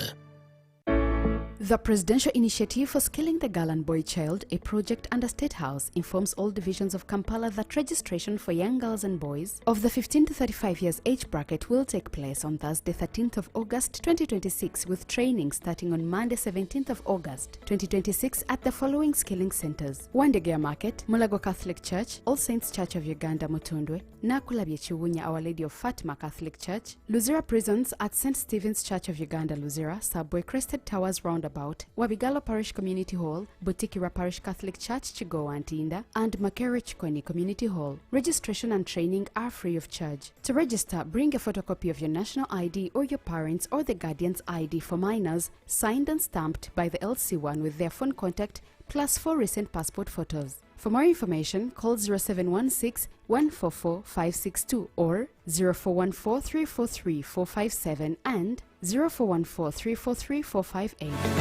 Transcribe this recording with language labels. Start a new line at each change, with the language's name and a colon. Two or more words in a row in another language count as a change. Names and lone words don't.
English: The Presidential Initiative for Skilling the Girl and Boy Child, a project under State House, informs all divisions of Kampala that registration for young girls and boys of the 15 to 35 years age bracket will take place on Thursday, 13th of August 2026, with training starting on Monday, 17th of August 2026 at the following skilling centers: Wandegea Market, Mulago Catholic Church, All Saints Church of Uganda Mutundwe, Nakulabye Chiwunya Our Lady of Fatima Catholic Church, Luzira Prisons at St. Stephen's Church of Uganda Luzira, Subway Crested Towers Roundabout, Wabigalo Parish Community Hall, Butikira Parish Catholic Church Chigowa Antinda, and Makere Chikweni Community Hall. Registration and training are free of charge. To register, bring a photocopy of your national ID or your parents' or the guardian's ID for minors, signed and stamped by the LC1 with their phone contact, plus 4 recent passport photos. For more information, call 0716 144 562 or 0414 343 457 and 0414 343 458.